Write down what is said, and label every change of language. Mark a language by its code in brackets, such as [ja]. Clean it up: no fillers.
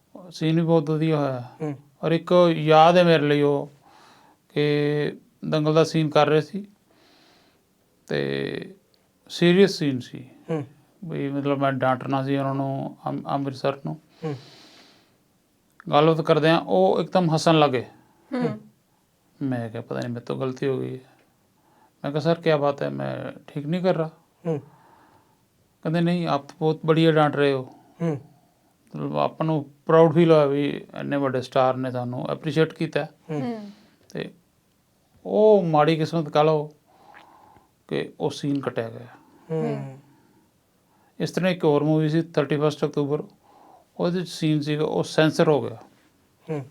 [pa] Scene ਵੀ ਬਹੁਤ ਵਧੀਆ ਹੋਇਆ ਔਰ ਇੱਕ ਯਾਦ ਹੈ ਮੇਰੇ ਲਈ ਉਹ ਕਿ ਦੰਗਲ ਦਾ ਸੀਨ ਕਰ ਰਹੇ ਸੀ ਤੇ ਸੀਰੀਅਸ ਸੀਨ ਸੀ ਵੀ ਮਤਲਬ ਮੈਂ ਡਾਂਟਣਾ ਸੀ ਉਹਨਾਂ ਨੂੰ ਅੰਮ੍ਰਿਤਸਰ ਨੂੰ। ਗੱਲਬਾਤ ਕਰਦੇ ਹਾਂ ਉਹ ਇੱਕਦਮ ਹੱਸਣ ਲੱਗੇ। ਮੈਂ ਕਿਹਾ ਪਤਾ ਨਹੀਂ ਮੇਰੇ ਤੋਂ ਗਲਤੀ ਹੋ ਗਈ है। [hi] मैं कहा सर क्या बात है, मैं ठीक नहीं कर रहा। कहते नहीं आप तो बहुत बढ़िया डांट रहे हो। [pa] ਮਤਲਬ ਆਪਾਂ ਨੂੰ ਪ੍ਰਾਊਡ ਫੀਲ ਹੋਇਆ ਵੀ ਇੰਨੇ ਵੱਡੇ ਸਟਾਰ ਨੇ ਸਾਨੂੰ ਐਪਰੀਸ਼ੀਏਟ ਕੀਤਾ ਤੇ ਉਹ ਮਾੜੀ ਕਿਸਮਤ ਕਹ ਲਓ ਕਿ ਉਹ ਸੀਨ ਕੱਟਿਆ ਗਿਆ। ਇਸ ਤਰ੍ਹਾਂ ਇੱਕ ਹੋਰ ਮੂਵੀ ਸੀ 31 ਅਕਤੂਬਰ, ਉਹਦੇ ਵਿੱਚ ਸੀਨ ਸੀਗਾ ਉਹ ਸੈਂਸਰ ਹੋ ਗਿਆ।